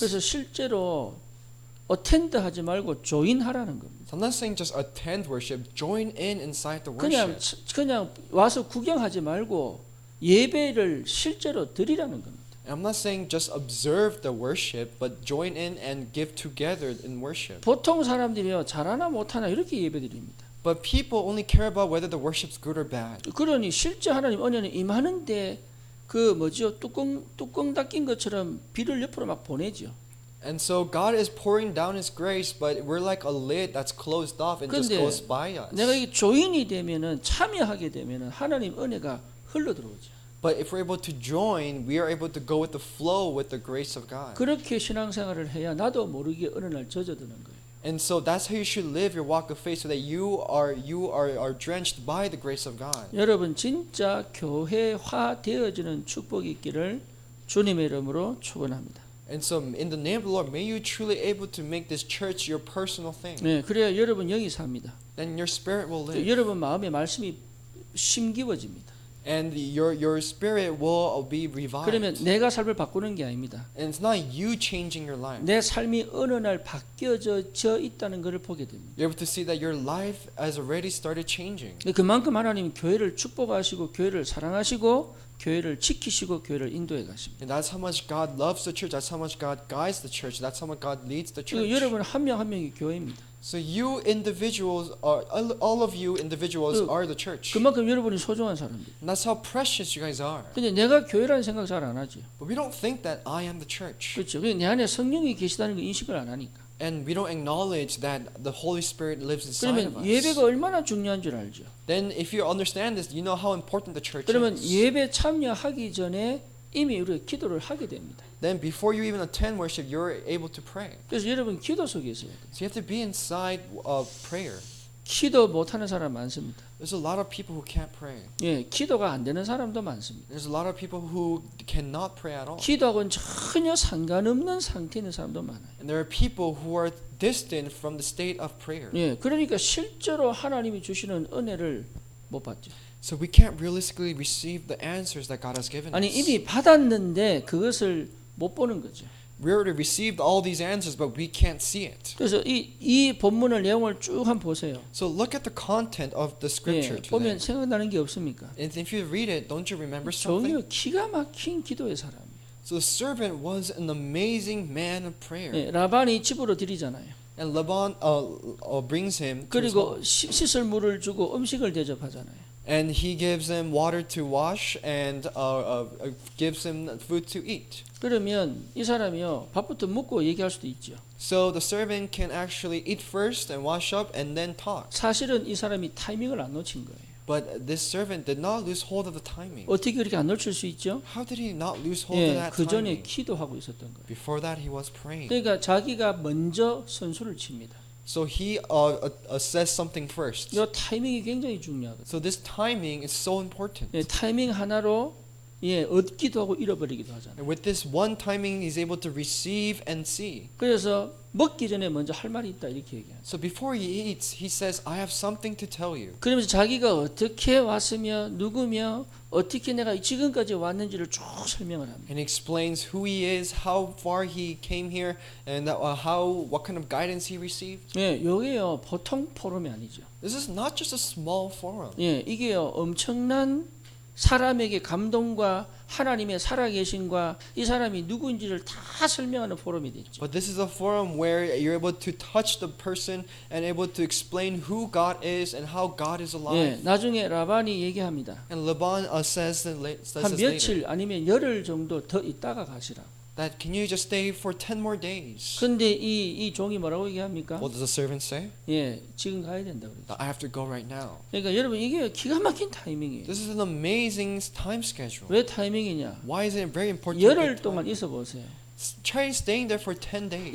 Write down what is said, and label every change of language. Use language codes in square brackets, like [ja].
[ko] 그래서 실제로 어텐드 하지 말고 조인하라는 겁니다. [en] So I'm not saying just attend worship, join in inside the worship. [ko] 그냥 와서 구경하지 말고 예배를 실제로 드리라는 겁니다. [en] I'm not saying just observe the worship, but join in and give together in worship. [ko] 보통 사람들이요 잘하나 못하나 이렇게 예배드립니다. [en] But people only care about whether the worship's good or bad. [ko] 그러니 실제 하나님 은혜는 임하는데 그 뭐죠 뚜껑 닫힌 것처럼 비를 옆으로 막 보내죠. [en] And so God is pouring down His grace, but we're like a lid that's closed off and just goes by us. [ko] 내가 이 조인이 되면은 참여하게 되면은 하나님 은혜가 흘러 들어오죠. [en] But if we're able to join, we are able to go with the flow with the grace of God. [ko] 그렇게 신앙생활을 해야 나도 모르게 어느 날 젖어드는 거예요. [en] And so that's how you should live your walk of faith, so that you are drenched by the grace of God. [ko] 여러분 진짜 교회화 되어지는 축복이 있기를 주님의 이름으로 축원합니다. [en] And so in the name of the Lord, may you truly able to make this church your personal thing. [ko] 네, 그래야 여러분 영이 삽니다. [en] Then your spirit will live. [ko] 여러분 마음에 말씀이 심기워집니다. [en] And your spirit will be revived. [ko] 그러면 내가 삶을 바꾸는 게 아닙니다. [en] And it's not you changing your life. [ko] 내 삶이 어느 날 바뀌어져 있다는 것을 보게 됩니다. [en] You're able to see that your life has already started changing. [ko] 그만큼 하나님은 교회를 축복하시고 교회를 사랑하시고 교회를 지키시고 교회를 인도해 가십니다. [en] And that's how much God loves the church. That's how much God guides the church. That's how much God leads the church. [ko] 여러분 한 명 한 명이 교회입니다. [en] So you individuals are all of you individuals are the church. [ko] 그만큼 여러분이 소중한 사람들. [en] And that's how precious you guys are. [ko] 근데 내가 교회라는 생각 잘 안 하지. [en] But we don't think that I am the church. [ko] 그렇죠. 내 안에 성령이 계시다는 걸 인식을 안 하니까. [en] And we don't acknowledge that the Holy Spirit lives inside of [ko] 그러면 [en] us. [ko] 예배가 얼마나 중요한 줄 알죠. [en] Then if you understand this, you know how important the church [ko] 그러면 [en] is. [ko] 예배 참여하기 전에 이미 우리가 기도를 하게 됩니다. [en] Then before you even attend worship, you're able to pray. [ko] 그래서 여러분 기도 속에 있어야 돼요. [en] So you have to be inside of prayer. [ko] 기도 못하는 사람 많습니다. [en] There's a lot of people who can't pray. [ko] 예, 기도가 안 되는 사람도 많습니다. [en] There's a lot of people who cannot pray at all. [ko] 기도하고는 전혀 상관없는 상태에 있는 사람도 많아요. [en] And there are people who are distant from the state of prayer. [ko] 예, 그러니까 실제로 하나님이 주시는 은혜를 못 받죠. [en] So we can't realistically receive the answers that God has given [ko] 아니 [en] us. [ko] 이미 받았는데 그것을 못 보는 거죠. [en] We already received all these answers, but we can't see it. [ko] 그래서 이 본문을 내용을 쭉 한번 보세요. [en] So look at the content of the scripture [ko] 예, 보면 [en] today. [ko] 생각나는 게 없습니까? [en] And if you read it, don't you remember something? [ko] 종이요 기가 막힌 기도의 사람이에요. [en] So the servant was an amazing man of prayer. [ko] 예, 라반이 집으로 들이잖아요. [en] And Laban brings him to his [ko] 그리고 [en] home. [ko] 씻을 물을 주고 음식을 대접하잖아요. [en] And he gives him water to wash and gives him food to eat. [ko] 그러면 이 사람이요 밥부터 먹고 얘기할 수도 있죠. [en] So the servant can actually eat first and wash up and then talk. [ko] 사실은 이 사람이 타이밍을 안 놓친 거예요. [en] But this servant did not lose hold of the timing. [ko] 어떻게 그렇게 안 놓칠 수 있죠? [en] How did he not lose hold of [ko] 예, [en] that [ko] 그 전에 [en] timing? [ko] 기도하고 있었던 거예요. [en] Before that he was praying. [ko] 그러니까 자기가 먼저 선수를 칩니다. [en] So he says something first. [ko] 이 타이밍이 굉장히 중요하거든요. [en] So this timing is so important. [ko] 예, 타이밍 하나로 예, 얻기도 하고 잃어버리기도 하잖아요. [en] And with this one timing, he's able to receive and see. [ko] 그래서 먹기 전에 먼저 할 말이 있다 이렇게 얘기해요. [en] So before he eats, he says, "I have something to tell you." [ko] 그러면서 자기가 어떻게 왔으며 누구며 어떻게 내가 지금까지 왔는지를 쭉 설명을 합니다. [en] And he explains who he is, how far he came here, and what kind of guidance he received. [ko] 예, 요게요 보통 포럼이 아니죠. [en] This is not just a small forum. [ko] 예, 이게요 엄청난 사람에게 감동과 하나님의 살아계심과 이 사람이 누구인지를 다 설명하는 포럼이 됐죠. [en] But this is a forum where you're able to touch the person and able to explain who God is and how God is [ko] 예, [en] alive. [ko] 나중에 라반이 얘기합니다. [en] And Laban says [ko] 한 며칠 [en] later, [ko] 아니면 열흘 정도 더 있다가 가시라. [en] that can you just stay for 10 more days? [ko] 근데 이 종이 뭐라고 얘기합니까? [en] What does the servant say? [ko] 예, 지금 가야 된다 그러죠. [en] I have to go right now. [ko] 그러니까 여러분 이게 기가 막힌 타이밍이에요. [en] This is an amazing time schedule. [ko] 왜 타이밍이냐? [en] Why is it very important? [ko] 열흘 동안 있어 보세요. [en] Try staying there for 10 days.